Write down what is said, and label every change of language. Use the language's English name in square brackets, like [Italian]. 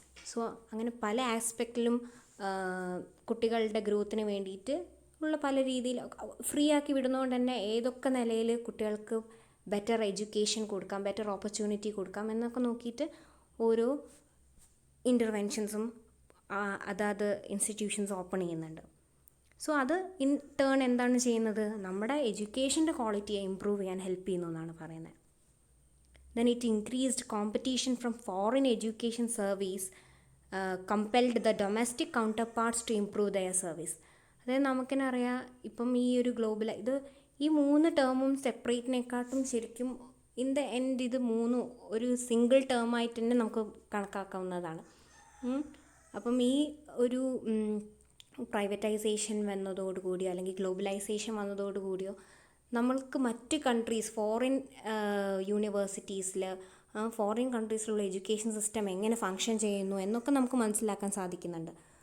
[Malayalam] So അങ്ങനെ പല ആസ്പെക്റ്റിലും കുട്ടികളുടെ ഗ്രോത്തിന് വേണ്ടിയിട്ട് ഉള്ള പല രീതിയിൽ ഫ്രീ ആക്കി വിടുന്നതുകൊണ്ട് തന്നെ ഏതൊക്കെ നിലയിൽ കുട്ടികൾക്ക് ബെറ്റർ എഡ്യൂക്കേഷൻ കൊടുക്കാം, ബെറ്റർ ഓപ്പർച്യൂണിറ്റി കൊടുക്കാം എന്നൊക്കെ നോക്കിയിട്ട് ഓരോ ഇൻ്റർവെൻഷൻസും അതാത് ഇൻസ്റ്റിറ്റ്യൂഷൻസ് ഓപ്പൺ ചെയ്യുന്നുണ്ട്. സോ അത് ഇൻ ടേൺ എന്താണ് ചെയ്യുന്നത്, നമ്മുടെ എഡ്യൂക്കേഷൻ്റെ ക്വാളിറ്റിയെ ഇമ്പ്രൂവ് ചെയ്യാൻ ഹെൽപ്പ് ചെയ്യുന്നു എന്നാണ് പറയുന്നത്. [English] Then it increased competition from foreign education service, compelled the domestic counterparts to improve their service. [Malayalam] അതായത് നമുക്കെന്നെ അറിയാം, ഇപ്പം ഈ ഒരു ഗ്ലോബൽ ഈ 3 ടേമും സെപ്പറേറ്റിനെക്കാട്ടും ശരിക്കും ഇൻ ദ എൻഡ് ഇത് 3 ഒരു സിംഗിൾ ടേമായിട്ട് തന്നെ നമുക്ക് കണക്കാക്കാവുന്നതാണ്. അപ്പം ഈ ഒരു പ്രൈവറ്റൈസേഷൻ വന്നതോടുകൂടിയോ അല്ലെങ്കിൽ ഗ്ലോബലൈസേഷൻ വന്നതോടുകൂടിയോ നമ്മൾക്ക് മറ്റ് countries, foreign യൂണിവേഴ്സിറ്റീസിൽ, foreign കൺട്രീസിലുള്ള education system എങ്ങനെ ഫങ്ഷൻ ചെയ്യുന്നു എന്നൊക്കെ നമുക്ക് മനസ്സിലാക്കാൻ സാധിക്കുന്നുണ്ട്.